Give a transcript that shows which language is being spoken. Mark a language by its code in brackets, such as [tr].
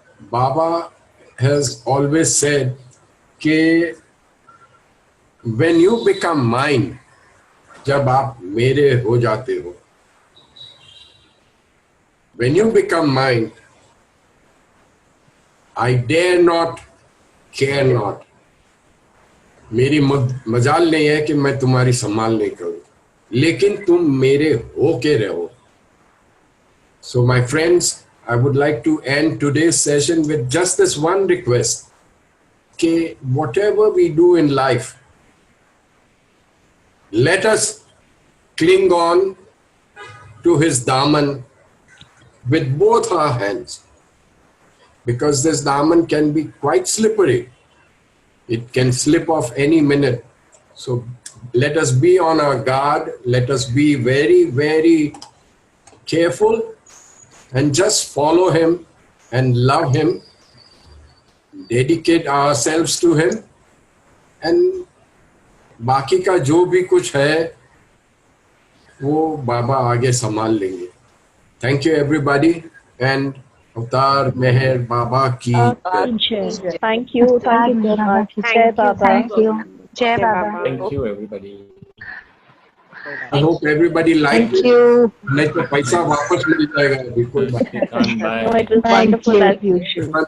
[en] Baba has always said कि when you become mine, [hi] जब आप मेरे हो जाते हो, [en] when you become mine, I dare not, care not. [hi] मेरी मजाल नहीं है कि मैं तुम्हारी संभाल नहीं करूं, लेकिन तुम मेरे हो के रहो. [en] So my friends, I would like to end today's session with just this one request. Okay, whatever we do in life, let us cling on to his Daman with both our hands, because this Daman can be quite slippery. It can slip off any minute. So let us be on our guard. Let us be very, very careful and just follow him and love him, dedicate ourselves to him, and [hi] बाकी का जो भी कुछ है वो बाबा आगे संभाल लेंगे. [en] Thank you everybody, and [hi] अवतार मेहर बाबा की. [en] Thank you so much. Jai Baba. Thank you. Jai Baba. Thank you everybody. I hope everybody liked it. [hi] नहीं तो पैसा वापस मिल जाएगा. [en] No, it was wonderful as usual.